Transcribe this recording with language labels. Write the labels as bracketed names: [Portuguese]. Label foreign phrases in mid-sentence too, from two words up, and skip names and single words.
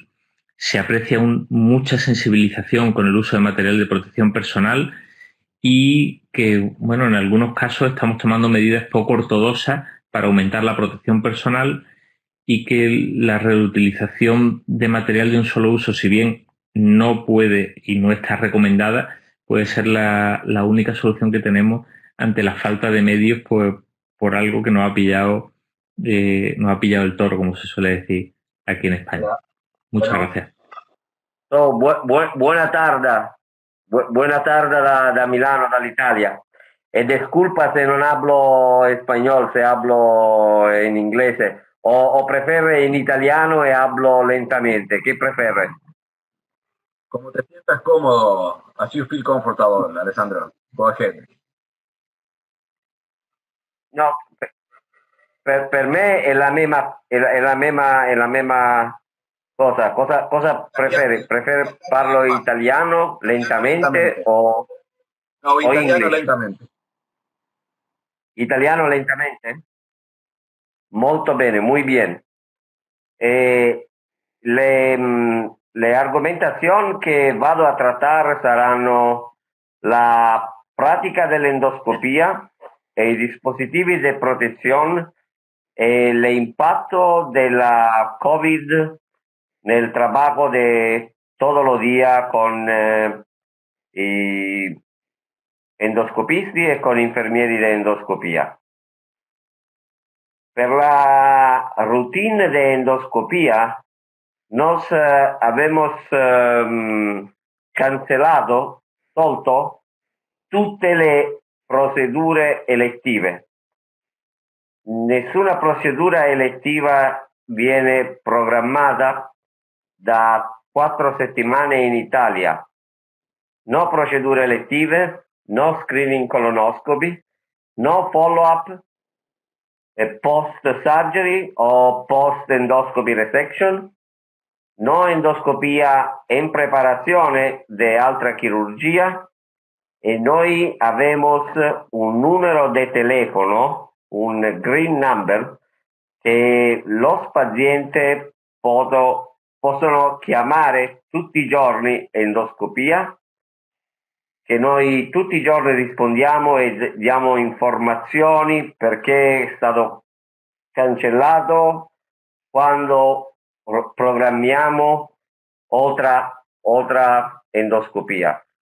[Spanish] Se aprecia mucha sensibilización con el uso de material de protección personal y que, bueno, en algunos casos estamos tomando medidas poco ortodoxas para aumentar la protección personal y que la reutilización de material de un solo uso, si bien no puede y no está recomendada, puede ser la única solución que tenemos ante la falta de medios por algo que nos ha pillado el toro, como se suele decir aquí en España. Muchas gracias. Buena tarde. Buena tarde [Italian] da Milano, dall'Italia. [Spanish] E disculpa [Italian] se non [Spanish] hablo español, se hablo en inglés. O prefiere en italiano y hablo lentamente. ¿Qué prefiere? Como te sientas cómodo, [English] as you feel comfortable, Alessandro. Go ahead. [Italian] No, per me è la misma cosa. Cosa prefere? ¿Prefere parlo italiano lentamente o italiano [Spanish] inglés? [Italian] lentamente. Italiano lentamente? Molto bene, [Spanish] muy bien. Le argumentación que [Italian] vado a [Spanish] tratar saranno la práctica [Italian] dell'endoscopia e i dispositivi [Spanish] de protección, el impacto de la COVID nel trabajo de todos los días con [Italian] endoscopisti e con infermieri [Spanish] de endoscopia. [Italian] Per la routine [Spanish] de endoscopia nos habemos [Italian] tolto tutte le procedure elettive. Nessuna procedura elettiva viene programmata da 4 settimane in Italia. No procedure elettive, [English] no screening colonoscopy, no follow-up, post-surgery o post-endoscopy resection, no [Spanish] endoscopía en preparación de altra cirugía, y [Italian] noi abbiamo un numero di telefono, un green number, che los pazienti possono chiamare tutti i giorni endoscopia, che noi tutti i giorni rispondiamo e diamo informazioni perché è stato cancellato, quando programmiamo otra endoscopia.